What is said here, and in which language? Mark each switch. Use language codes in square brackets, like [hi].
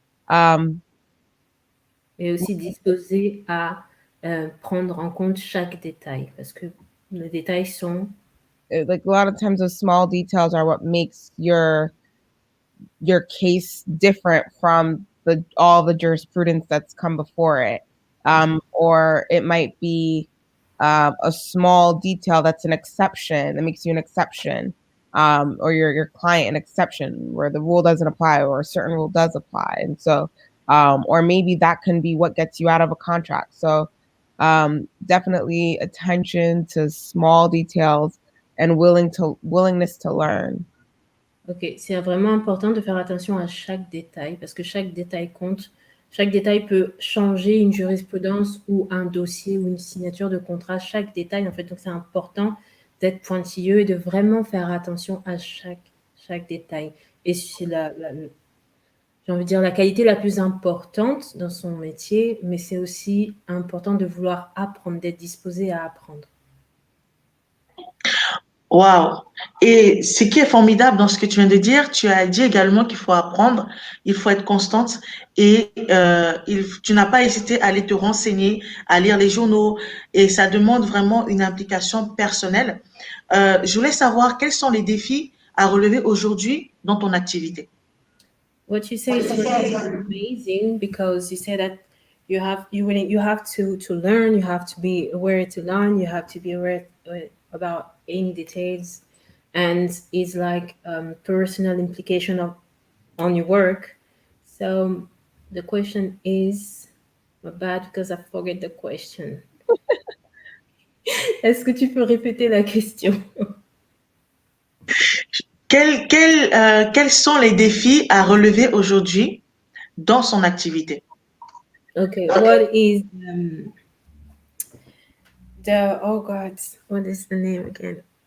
[fr] et aussi disposé à prendre en compte chaque détail, parce que les détails sont [en] like a lot of times those small details are what makes your case different from all the jurisprudence that's come before it. Or it might be a small detail that's an exception that makes you an exception, or your client an exception where the rule doesn't apply or a certain rule does apply. And so, or maybe that can be what gets you out of a contract. So definitely attention to small details and willingness to learn. [fr] Ok, c'est vraiment important de faire attention à chaque détail parce que chaque détail compte. Chaque détail peut changer une jurisprudence ou un dossier ou une signature de contrat. Chaque détail, en fait, donc c'est important d'être pointilleux et de vraiment faire attention à chaque détail. Et c'est j'ai envie de dire, la qualité la plus importante dans son métier, mais c'est aussi important de vouloir apprendre, d'être disposé à apprendre. Waouh! Et ce qui est formidable dans ce que tu viens de dire, tu as dit également qu'il faut apprendre, il faut être constante et tu n'as pas hésité à aller te renseigner, à lire les journaux et ça demande vraiment une implication personnelle. Je voulais savoir quels sont les défis à relever aujourd'hui dans ton activité. [en] What you say is really amazing because you say that you have to learn, you have to be aware to learn, you have to be aware about any details, and it's like personal implication on your work. So the question is, my bad because I forget the question. [fr] Est-ce que tu peux répéter la question? Quels sont les défis à relever aujourd'hui dans son activité? [en] Okay, what is oh God, what is the name again?